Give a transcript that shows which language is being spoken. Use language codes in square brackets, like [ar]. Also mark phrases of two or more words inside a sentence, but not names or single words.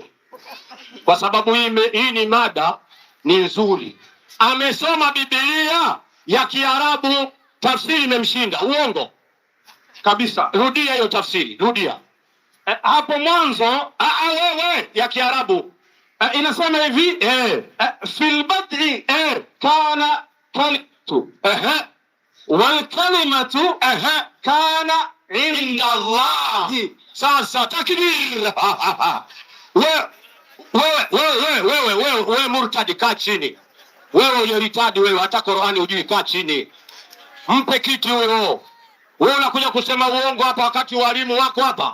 [sw] Kwa sababu hii ni mada ni nzuri. Amesoma Biblia ya Kiarabu, tafsiri imemshinda. Uongo kabisa. Rudia hiyo tafsiri, rudia. Hapo mwanzo wewe ya Kiarabu inasema hivi, [ar] في البدء كان الكلمة والكلمة كان عند الله. [sw] Sasa takbir. Wewe murtadi, kaa chini. Wewe uyeritadi wewe, hata Qur'ani hujui, kaa chini. Mpe kiti huyo. Wewe unakuja kusema uongo hapa wakati walimu wako hapa.